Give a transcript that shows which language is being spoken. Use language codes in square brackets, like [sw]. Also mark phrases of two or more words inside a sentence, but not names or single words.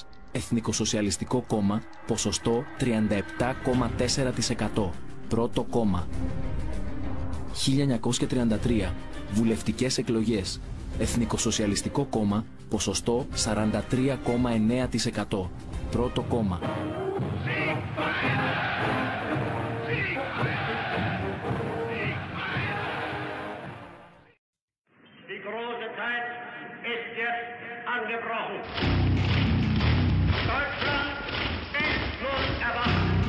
[el] Εθνικοσοσιαλιστικό κόμμα, ποσοστό 37,4%. Πρώτο κόμμα. 1933. Βουλευτικές εκλογές. Εθνικοσοσιαλιστικό κόμμα, ποσοστό 43,9%. Πρώτο κόμμα. [de] Die große Zeit ist jetzt angebrochen. Deutschland endlos erwacht.